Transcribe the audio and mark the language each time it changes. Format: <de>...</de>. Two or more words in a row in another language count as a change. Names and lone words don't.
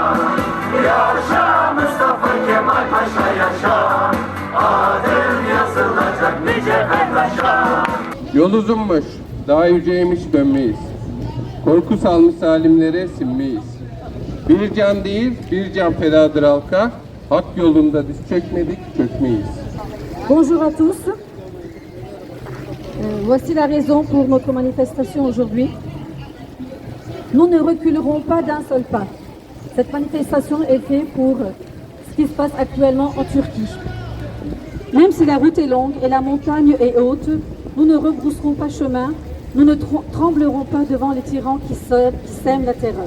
<tr>Yaşa Mustafa Kemal Paşa yaşa, adın yazılacak niceler taşa. Yol uzunmuş, daha yüceymiş dönmeyiz. Korku salmış zalimlere sinmeyiz. Bir can değil, bir can fedadır halka. Hak yolunda diz çökmedik, çökmeyiz.</tr> <fr>Bonjour à tous. Voici la raison pour notre manifestation aujourd'hui. Nous ne reculerons pas d'un seul pas. Cette manifestation est faite pour ce qui se passe actuellement en Turquie. Même si la route est longue et la montagne est haute, nous ne rebrousserons pas chemin, nous ne tremblerons pas devant les tyrans qui sèment la terreur.</fr>